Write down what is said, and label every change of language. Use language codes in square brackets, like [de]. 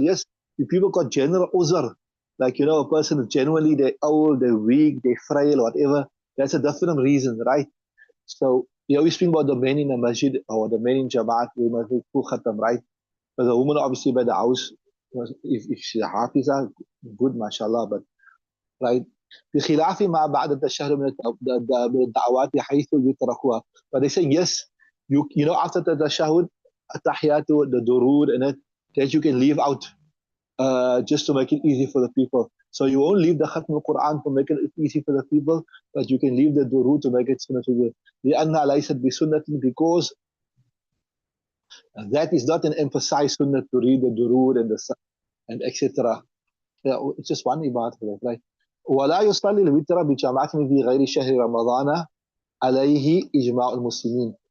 [en] Yes, the people got general uzr. Like, a person is genuinely, they're old, they're weak, they're frail, whatever. That's a different reason, right? So, we speak about the men in the masjid or the men in Jamaat, we must do full khatam, right? But the woman, obviously, by the house, if she's a hafiza, good, mashallah, but, right? [ar] بخلاف ما بعد التشهد من الدعوات حيث يتركوها. [en] But they say, yes, after the tashahud, atahiyatu, the durud, and that you can leave out just to make it easy for the people. So you won't leave the khatm al-Quran to make it easy for the people, but you can leave the durud to make it sunnah to you. [ar] لأنها ليست بسنة, [en] because that is not an emphasized sunnah to read the durud and etc. Yeah, it's just one ibadah for that, right? [ar] ولا يصلي الوتر بجماعة في غير شهر رمضان عليه إجماع المسلمين.